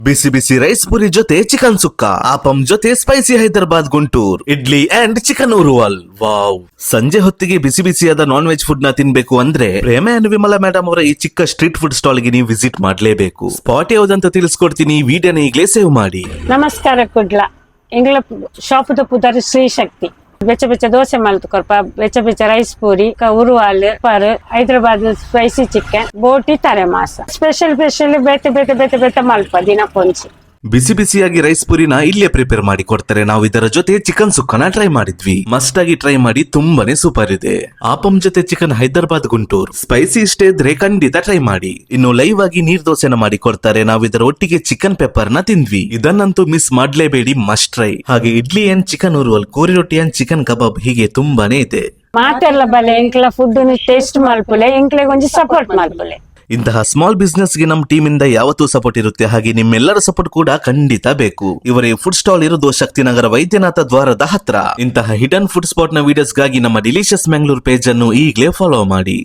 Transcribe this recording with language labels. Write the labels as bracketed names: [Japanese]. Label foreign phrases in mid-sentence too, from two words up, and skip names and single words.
[Kannada] ಬಿಸಿ ಬಿಸಿ ರೈಸ್ ಪುರಿ ಜೊತೆ ಚಿಕನ್ ಸುಕ್ಕ, ಆಪಂ ಜೊತೆ ಸ್ಪೈಸಿ ಹೈದರಾಬಾದ್ ಗುಂಟೂರ್, ಇಡ್ಲಿ [English] and chicken [Kannada] ಉರುವಲ್. ವಾವ್! ಸಂಜೆ ಹೊತ್ತಿಗೆ ಬಿಸಿ ಬಿಸಿಯಾದ [English] non veg food [Kannada] ನ ತಿನ್ಬೇಕು ಅಂದ್ರೆ ಪ್ರೇಮ ಅಂಡ್ ವಿಮಲಾ ಮೇಡಮ್ ಅವರ ಈ ಚಿಕ್ಕ [English] street food stall [Kannada] ಗೆ ನೀವು ವಿಸಿಟ್ ಮಾಡ್ಲೇಬೇಕು. ಸ್ಪಾಟ್ ಯಾವ್ದಂತ ತಿಳಿಸ್ಕೊಡ್ತೀನಿ, ವಿಡಿಯೋನ ಈಗಲೇ ಸೇವ್ ಮಾಡಿ. [Tulu] ನಮಸ್ಕಾರ ಕುಡ್ಲ ಎಂಗ್ಲ ಶಾಪದ ಪುದರ್ ಶ್ರೀ ಶಕ್ತಿ ಬೆಚ್ಚ ಬೆಚ್ಚ ದೋಸೆ ಮಲ್ತು ಕೊರ್ಪ, ಬೆಚ್ಚ ಬೆಚ್ಚ ರೈಸ್ ಪೂರಿ, ಉರುವಾಲ್ ಪರ್, ಹೈದರಾಬಾದ್ [English] spicy chicken, [Tulu] ಬೋಟಿ ತರೆ ಮಾಸ ಸ್ಪೆಷಲ್ ಬೇತೆ ಬೇತೆ ಬೇತೆ ಬೇತೆ ಮಲ್ಪ ದಿನ ಪೊಂಚಿ. [Kannada] ಬಿಸಿ ಬಿಸಿಯಾಗಿ ರೈಸ್ ಪುರಿನ ಇಲ್ಲೇ ಪ್ರಿಪೇರ್ ಮಾಡಿ ಕೊಡ್ತಾರೆ. ನಾವು ಇದರ ಜೊತೆ ಚಿಕನ್ ಸುಕ್ಕನ ಟ್ರೈ ಮಾಡಿದ್ವಿ. ಮಸ್ಟ್ ಆಗಿ ಟ್ರೈ ಮಾಡಿ, ತುಂಬಾನೇ ಸೂಪರ್ ಇದೆ. ಆಪಂ ಜೊತೆ ಚಿಕನ್ ಹೈದರಾಬಾದ್ ಗುಂಟೂರ್, ಸ್ಪೈಸಿ ಇಷ್ಟೇ ಇದ್ರೆ ಖಂಡಿತ ಟ್ರೈ ಮಾಡಿ. ಇನ್ನು ಲೈವ್ ಆಗಿ ನೀರ್ ದೋಸೆನ ಮಾಡಿ ಕೊಡ್ತಾರೆ. ನಾವು ಇದರ ಒಟ್ಟಿಗೆ [English] chicken pepper [Kannada] ನ ತಿಂದ್ವಿ. ಇದನ್ನಂತೂ ಮಿಸ್ ಮಾಡ್ಲೇಬೇಡಿ, [English] must try. [Kannada] ಹಾಗೆ ಇಡ್ಲಿ [English] and chicken [Kannada] ಉರುವಲ್, ಕೋರಿ ರೊಟ್ಟಿ [English] and chicken kebab, [Kannada] ಹೀಗೆ ತುಂಬಾನೇ ಇದೆ. [Tulu] ಮಾತೆಲ್ಲ ಬಲೆ ಎಂಕ್ಲ [English] food taste [Tulu] ಮಲ್ಪುಲೆ, ಎಂಕ್ಲೆ ಒಂಜಿ ಸಪೋರ್ಟ್ ಮಲ್ಪುಲೆ. [Kannada] ಇಂತಹ [English] small business [Kannada] ಗೆ ನಮ್ಮ ಟೀಮ್ ಇಂದ ಯಾವತ್ತೂ ಸಪೋರ್ಟ್ ಇರುತ್ತೆ. ಹಾಗೆ ನಿಮ್ಮೆಲ್ಲರ ಸಪೋರ್ಟ್ ಕೂಡ ಖಂಡಿತ ಬೇಕು. ಇವರ ಫುಡ್ ಸ್ಟಾಲ್ ಇರೋದು ಶಕ್ತಿನಗರ ವೈದ್ಯನಾಥ ದ್ವಾರದ ಹತ್ರ. ಇಂತಹ [English] hidden food spot [Kannada] ನ ವಿಡಿಯೋಸ್ ಗಾಗಿ ನಮ್ಮ ಡಿಲಿಷಿಯಸ್ ಮ್ಯಾಂಗ್ಳೂರ್ ಪೇಜ್ ಅನ್ನು ಈಗಲೇ ಫಾಲೋ ಮಾಡಿ.